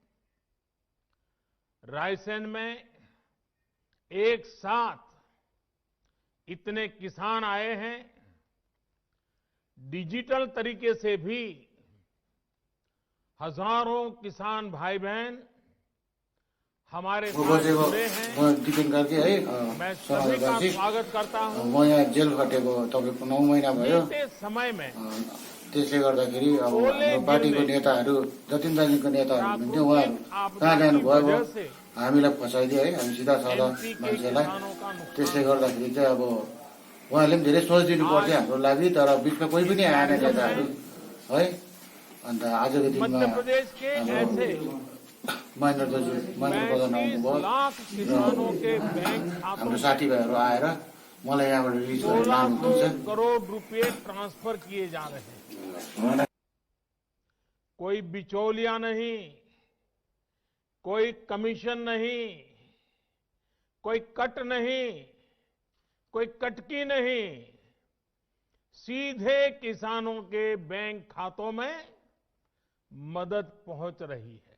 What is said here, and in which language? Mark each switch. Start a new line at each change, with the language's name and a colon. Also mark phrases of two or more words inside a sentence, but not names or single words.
Hindi: रायसेन में एक साथ इतने किसान आए हैं। डिजिटल तरीके से भी हजारों किसान भाई बहन हमारे साथ जुड़े हैं। मैं सभी का स्वागत करता हूं।
Nepali: म यहाँ जेल खटेको तपाईको 9 महिना भयो।
Hindi: बीते समय में
Nepali: त्यसले गर्दाखेरि अब हाम्रो पार्टीको नेताहरू जतिनजनाको नेताहरू हुनुहुन्थ्यो उहाँहरू कहाँ जानुभयो, हामीलाई फसाइदियो है, हामी सिधा साधा मान्छेलाई। त्यसले गर्दाखेरि चाहिँ अब उहाँले पनि धेरै सोचिदिनु पर्थ्यो हाम्रो लागि, तर बिचमा कोही पनि आएन नेताहरू है। अन्त आजको दिनमा महेन्द्र दाजु महेन्द्र प्रधान आउनुभयो र हाम्रो साथीभाइहरू आएर मलाई यहाँबाट रिलिज गरेर लानुहुँदैछ।
Hindi: करोड़ रुपए ट्रांसफर किए जा रहे हैं। कोई बिचौलिया नहीं, कोई कमीशन नहीं, कोई कट नहीं, कोई कटकी नहीं, सीधे किसानों के बैंक खातों में मदद पहुंच रही है।